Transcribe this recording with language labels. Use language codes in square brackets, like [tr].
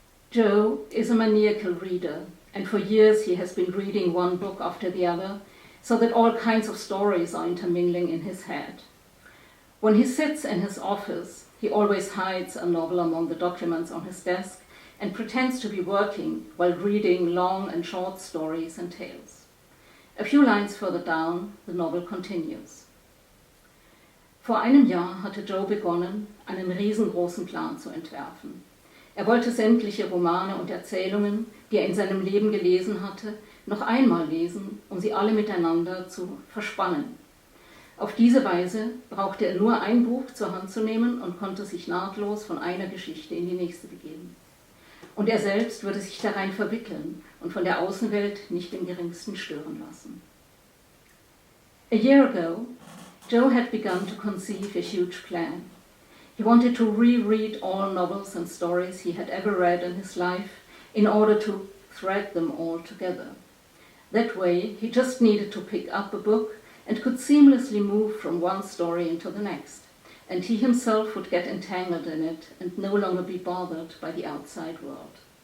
[en] Joe is a maniacal reader, and for years he has been reading one book after the other, so that all kinds of stories are intermingling in his head. When he sits in his office, he always hides a novel among the documents on his desk and pretends to be working while reading long and short stories and tales. A few lines further down, the novel continues. [de] Vor einem Jahr hatte Joe begonnen, einen riesengroßen Plan zu entwerfen. Er wollte sämtliche Romane und Erzählungen, die er in seinem Leben gelesen hatte, noch einmal lesen, um sie alle miteinander zu verspannen. Auf diese Weise brauchte er nur ein Buch zur Hand zu nehmen und konnte sich nahtlos von einer Geschichte in die nächste begeben. Und er selbst würde sich darein verwickeln und von der Außenwelt nicht im geringsten stören lassen. [en] A year ago, Joe had begun to conceive a huge plan. He wanted to reread all novels and stories he had ever read in his life in order to thread them all together. That way, he just needed to pick up a book and could seamlessly move from one story into the next, and he himself would get entangled in it and no longer be bothered by the outside world.